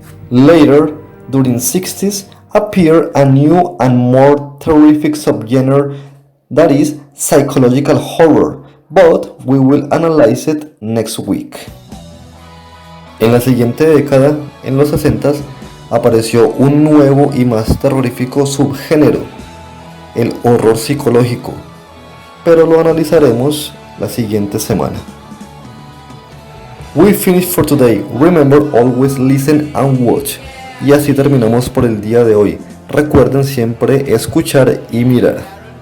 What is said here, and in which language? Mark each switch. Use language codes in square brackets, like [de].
[en] Later, during 60s, appeared a new and more terrific subgenre that is psychological horror, but we will analyze it next week. [es] En la siguiente década, en los 60s, apareció un nuevo y más terrorífico subgénero, el horror psicológico, pero lo analizaremos la siguiente semana. [en] We finish for today. Remember, always listen and watch. [es] Y así terminamos por el día de hoy. Recuerden siempre escuchar y mirar.